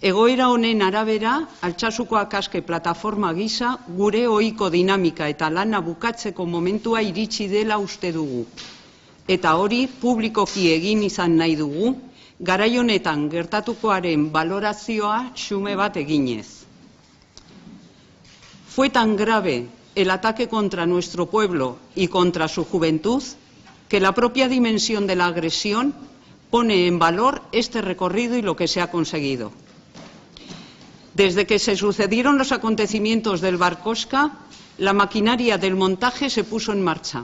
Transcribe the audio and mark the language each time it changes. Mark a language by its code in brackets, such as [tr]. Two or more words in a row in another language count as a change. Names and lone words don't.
[eu] Egoera honen arabera, Altsasuko Akaske plataforma gisa gure ohiko dinamika eta lana bukatzeko momentua iritsi dela uste dugu. Eta hori publikoki egin izan nahi dugu, garai honetan gertatukoaren balorazioa xume bat eginez. [es] Fue tan grave el ataque contra nuestro pueblo y contra su juventud que la propia dimensión de la agresión pone en valor este recorrido y lo que se ha conseguido. Desde que se sucedieron los acontecimientos del Barkosca, la maquinaria del montaje se puso en marcha.